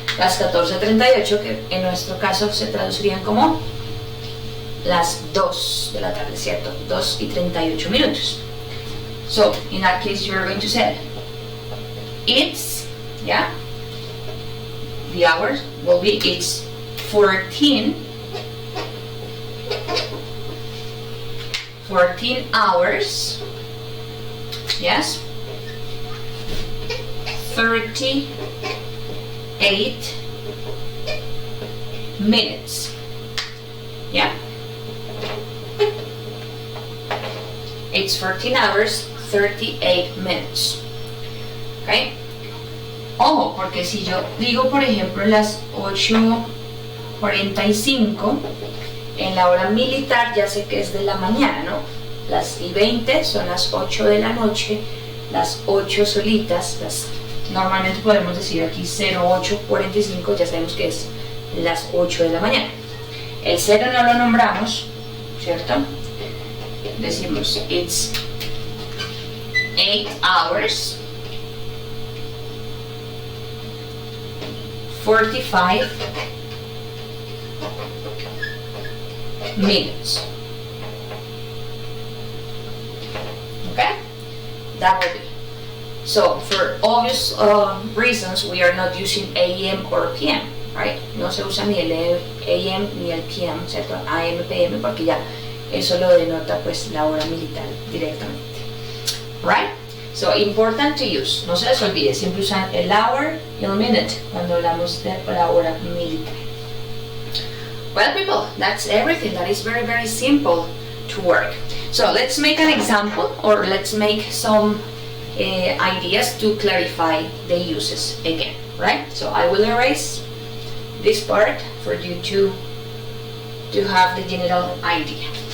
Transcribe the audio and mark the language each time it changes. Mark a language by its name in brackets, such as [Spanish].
[Spanish] Las 14:38, que en nuestro caso se traducirían como las 2 de la tarde, ¿cierto? [English] 2:38. So, in that case, you're going to say, it's, yeah, the hours will be, it's 14 hours, yes, 38 minutes, yeah, it's 14 hours, 38 minutes, okay. [Spanish] Ojo, porque si yo digo, por ejemplo, las 8:45, en la hora militar ya sé que es de la mañana, ¿no? Las 20 son las 8 de la noche, las 8 solitas, normalmente podemos decir aquí 08:45, ya sabemos que es las 8 de la mañana. El 0 no lo nombramos, ¿cierto? Decimos, [English] it's 8 hours, 45 minutes. Okay? That will be. So, for obvious reasons, we are not using AM or PM, right? [Spanish] No se usa ni el AM ni el PM, ¿cierto? AM, PM, porque ya eso lo denota pues la hora militar directamente. [English] Right? So, important to use. [Spanish] No se les olvide, siempre usan el hour y el minute cuando hablamos de la hora militar. [English] Well, people, that's everything. That is very, very simple to work. So, let's make an example, or let's make some ideas to clarify the uses again, right? So, I will erase this part for you to have the general idea.